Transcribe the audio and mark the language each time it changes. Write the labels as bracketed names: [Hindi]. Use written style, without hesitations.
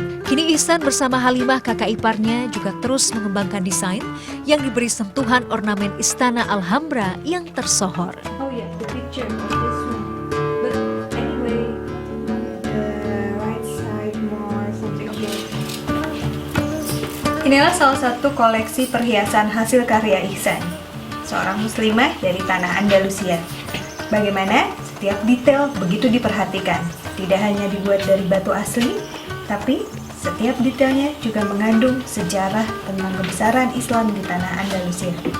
[Indonesian] Kini Ihsan bersama Halimah, kakak iparnya, juga terus mengembangkan desain yang diberi sentuhan ornamen Istana Alhambra yang tersohor. [English] Oh yeah, the picture of this one. But anyway, the right side more something. Okay. [Indonesian] Inilah salah satu koleksi perhiasan hasil karya Ihsan, seorang muslimah dari tanah Andalusia. Bagaimana setiap detail begitu diperhatikan. Tidak hanya dibuat dari batu asli, tapi setiap detailnya juga mengandung sejarah tentang kebesaran Islam di tanah Andalusia.